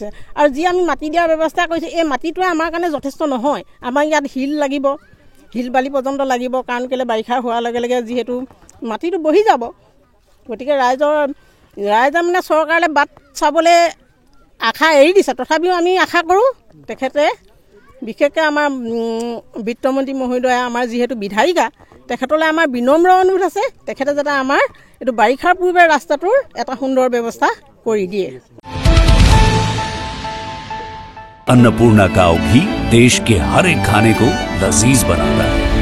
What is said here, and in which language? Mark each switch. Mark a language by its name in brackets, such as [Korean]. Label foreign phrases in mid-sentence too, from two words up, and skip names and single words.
[Assamese] আৰু যি আমি মাটি দিয়াৰ ব্যৱস্থা কৰিছোঁ এই মাটিটোৱে আমাৰ কাৰণে যথেষ্ট নহয় আমাৰ ইয়াত শিল লাগিব শিল বালি পৰ্যন্ত লাগিব কাৰণ কেলৈ বাৰিষা হোৱাৰ লগে লগে যিহেতু মাটিটো বহি যাব গতিকে ৰাইজে মানে চৰকাৰলৈ বাট চাবলৈ আশা এৰি দিছে তথাপিও আমি আশা কৰোঁ তেখেতে বিশেষকৈ আমাৰ বিত্তমন্ত্ৰী মহোদয়া আমাৰ যিহেতু বিধায়িকা তেখেতলৈ আমাৰ বিনম্ৰ অনুৰোধ আছে তেখেতে যাতে আমাৰ এইটো বাৰিষাৰ পূৰ্বে ৰাস্তাটোৰ এটা সুন্দৰ ব্যৱস্থা কৰি দিয়ে [Hindi] अन्नपूर्णा काव घी देश के हर एक खाने को लजीज बनाता है।